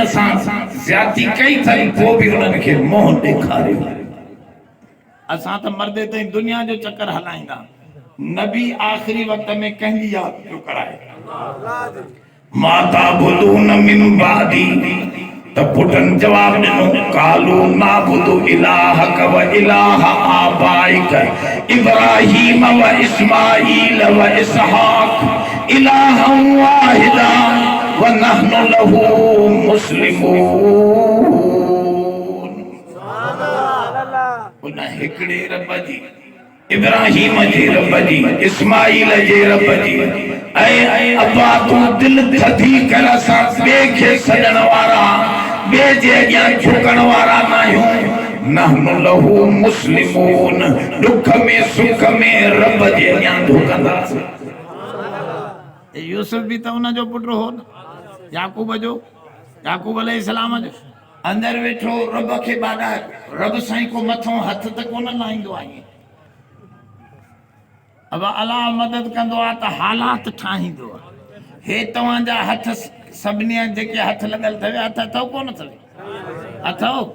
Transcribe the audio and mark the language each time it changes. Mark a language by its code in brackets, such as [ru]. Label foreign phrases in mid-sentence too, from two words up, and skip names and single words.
[sd] सां ज़्यादती कई अथई पोइ बि उन्हनि खे मोह ॾेखारियो असां त मर्दे ताईं दुनिया जो चक्कर हलाईंदा नबी आख़िरी वक़्त में कंहिंजी यादि पियो कराए [ar] ما تعبدون من بعدي [sd] त पुटनि जवाब ॾिनो [ar] قالوا نعبد إلهك وإله آبائك إبراهيم وإسماعيل وإسحاق إلها واحدا ونحن له مسلمون [sd] उन हिकड़े रब जी इब्राहीम जे रब जी इस्माईल जे रब जी ऐं अब्बा तूं दिल थधी कर सां ॿिए खे सॾण वारा ॿिए जे अॻियां झुकण वारा न आहियूं [ar] نحن له مسلمون [sd] दुख में सुख में रब जे अॻियां झुकंदासीं यूसुफ भी तो उन जो पुट हो न, याकूब जो, याकूब अलैहिस्सलाम जो। अंदर वेठो रब खे बादा, रब साईं को मथों हथ त कोन लाहींदो आहे। अब अलाह मदद कंदो आहे त हालात ठाहींदो आहे। हे तव्हांजा हथ सभिनी जेके हथ लॻल अथव, हथ अथव कोन अथव? अथव।